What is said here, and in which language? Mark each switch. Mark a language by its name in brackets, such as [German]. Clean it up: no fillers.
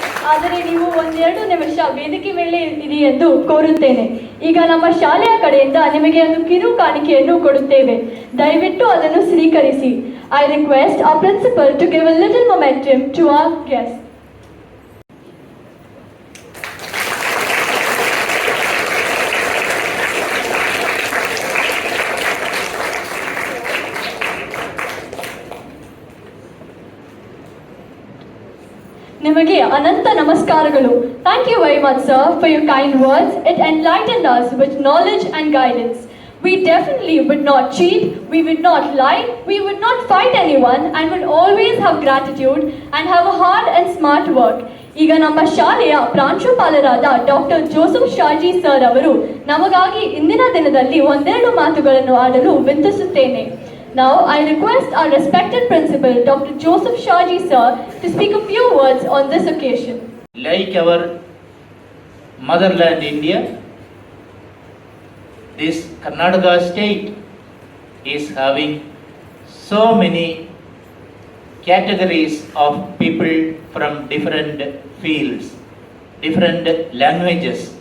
[Kannada] ಆದರೆ ನೀವು ಒಂದೆರಡು ನಿಮಿಷ ವೇದಿಕೆ ಮೇಲೆ ಇರಿ ಎಂದು ಕೋರುತ್ತೇನೆ. ಈಗ ನಮ್ಮ ಶಾಲೆಯ ಕಡೆಯಿಂದ ನಿಮಗೆ ಒಂದು ಕಿರು ಕಾಣಿಕೆಯನ್ನು ಕೊಡುತ್ತೇವೆ. ದಯವಿಟ್ಟು ಅದನ್ನು ಸ್ವೀಕರಿಸಿ. [English] I request our principal to give a little momentum to our guests. [Kannada] ನಿಮಗೆ ಅನಂತ ನಮಸ್ಕಾರಗಳು. [English] Thank you very much, sir, for your kind words. It enlightened us with knowledge and guidance. We definitely would not cheat, we would not lie, we would not fight anyone, and would always have gratitude and have a hard and smart work. [Kannada] ಈಗ ನಮ್ಮ ಶಾಲೆಯ ಪ್ರಾಂಶುಪಾಲರಾದ doctor Joseph Shaji sir ಅವರು ನಮಗಾಗಿ ಇಂದಿನ ದಿನದಲ್ಲಿ ಒಂದೆರಡು ಮಾತುಗಳನ್ನು ಆಡಲು ವಿನಂತಿಸುತ್ತೇನೆ. [English] Now I request our respected principal, Dr. Joseph Shaji sir, to speak a few words on this occasion. Like our motherland India, this Karnataka state is having so many categories of people from different fields, different languages.